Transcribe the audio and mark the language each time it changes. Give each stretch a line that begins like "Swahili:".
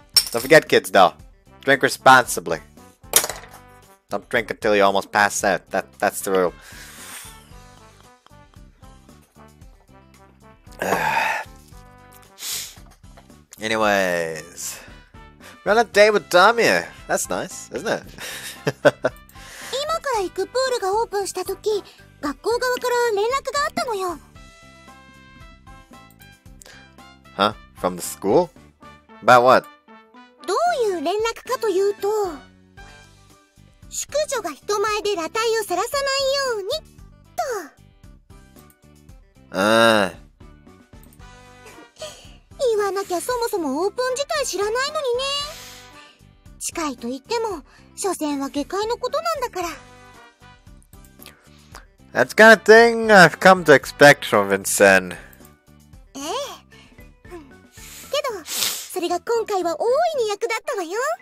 English: Don't forget, kids, though. Drink responsibly. Don't drink until you almost pass out. That's the rule. Anyways, we're on a date with Tamie. That's nice, isn't it?
Japanese: 今から行くプールがオープンしたとき、学校側から連絡があったのよ。
English: Huh? From the school? About what?
Japanese: どういう連絡かというと、淑女が人前で裸体をさらさないようにと。言わなきゃそもそもオープン自体知らないのにね。近いと言っても、所詮は下界のことなんだから。
English: That's the kind of thing I've come to expect from Vincent.
Japanese: ええ。けど、それが今回は大いに役立ったわよ。